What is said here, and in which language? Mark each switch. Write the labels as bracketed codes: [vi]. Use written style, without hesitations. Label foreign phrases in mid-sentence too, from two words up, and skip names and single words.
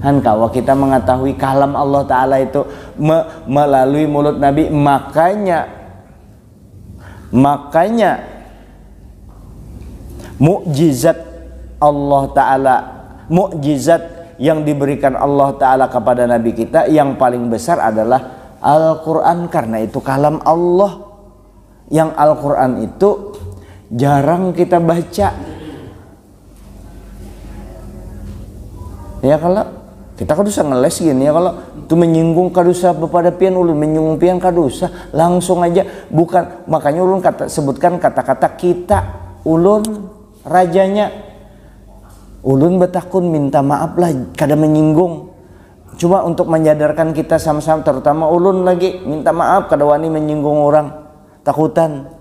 [id] Kalau kita mengetahui kalam Allah Ta'ala itu melalui mulut Nabi, makanya mukjizat Allah Ta'ala, mukjizat yang diberikan Allah Ta'ala kepada Nabi kita yang paling besar adalah Al-Quran, karena itu kalam Allah. Yang Al-Quran itu jarang kita baca. [bjn] Ya kalau kita kadusa ngeles gini ya, kalau itu menyinggung kadusa kepada pian ulun, menyinggung pian kadusa langsung aja, bukan. Makanya ulun sebutkan kata-kata kita, ulun rajanya, ulun betakun minta maaf lah kada menyinggung. Cuma untuk menyadarkan kita sama-sama, terutama ulun lagi minta maaf kada wani menyinggung orang, takutan.